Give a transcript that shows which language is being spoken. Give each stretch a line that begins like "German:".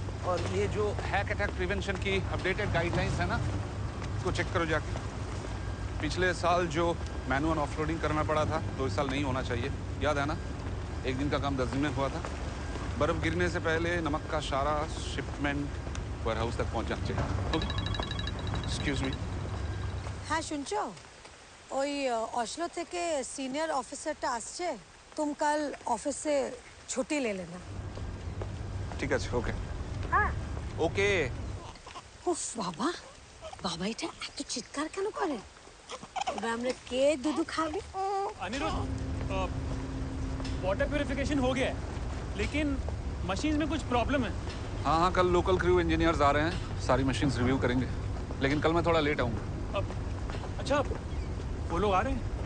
Hindi: और ये जो हैक अटैक प्रिवेंशन की अपडेटेड गाइडलाइंस है ना, इसको चेक करो जाके। पिछले साल जो मैनुअल ऑफलोडिंग करना पड़ा था, तो इस साल नहीं होना चाहिए। याद है ना? एक दिन का काम 10 दिन में हुआ था। बर्फ गिरने से पहले नमक का सारा शिपमेंट वेयरहाउस तक पहुंच जाना चाहिए।
English: Okay? Excuse me.
Bangla: হ্যাঁ শুনছো ওই অসলো থেকে সিনিয়র অফিসারটা আসছে তুমি কাল অফিসে ছুটি লে না ঠিক আছে, ওকে। হ্যাঁ
English: Okay.
Bangla: উফ বাবা বাবা এটা এত চিৎকার কেন করে এবার আমরা কে দুধু খাবে
Hindi: अनिरुद्ध, वाटर प्यूरिफिकेशन हो गया है, लेकिन मशीन में कुछ प्रॉब्लम है। हाँ, कल लोकल क्रू इंजीनियर्स आ रहे हैं, सारी मशीन्स रिव्यू करेंगे। लेकिन कल मैं थोड़ा लेट आऊँगा। अच्छा, वो लोग आ रहे हैं?